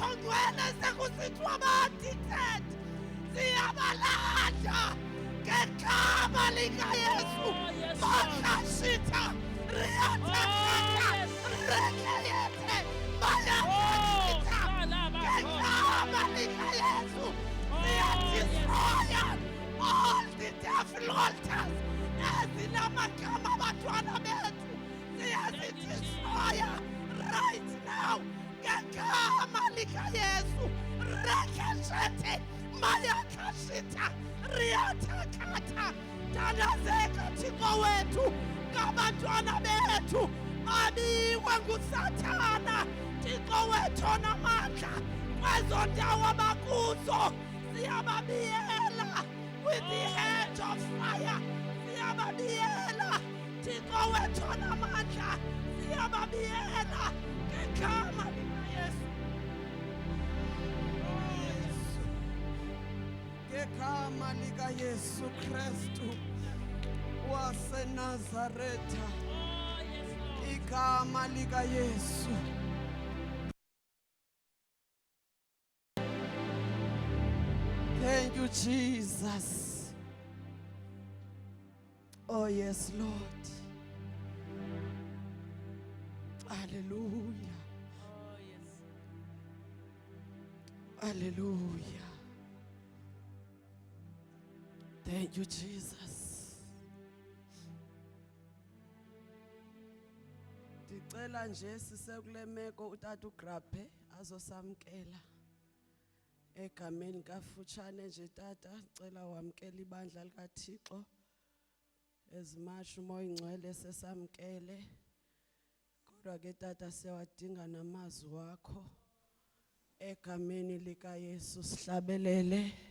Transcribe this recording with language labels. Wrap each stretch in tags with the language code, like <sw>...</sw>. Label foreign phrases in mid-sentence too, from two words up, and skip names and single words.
<xh>ongcwele sekusithwa abathithethe siyabalanda ngegama likaYesu Makashita Riyatakata Rekeyete Bayakashita ngegama likaYesu Siyadestroya</xh> <en>all the devil altars</en> <xh>ezinamagama abantwana bethu siyazidestroya</xh> <en>right now</en> <xh>ngegama likaYesu rekeshete mayakashita riatakata dadazeka Thixo wethu ngabantwana bethu abiwe nguSathana Thixo wethu onamandla kwezo ndawo abakuzo siyababiyela</xh> <en>with the hedge of fire</en> <xh>siyababiyela Thixo wethu onamandla siyababiyela ngegama likaYesu ngegama likaYesu Kristu waseNazaretha igama likaYesu.</xh> <en>Thank you, Jesus. Oh, yes, Lord. Hallelujah. Oh, yes. Hallelujah. Thank you, Jesus.</en> <xh>Ndicela nje sisekule meko utata uGraphe azosamkela. Egameni kafutshane nje tata cela wamkela ibandla likaThixo ezimashu umoya ingcwele sesamkele kodwa ke tata siyawadinga namazwi wakho egameni likaYesu sihlabelele.</xh>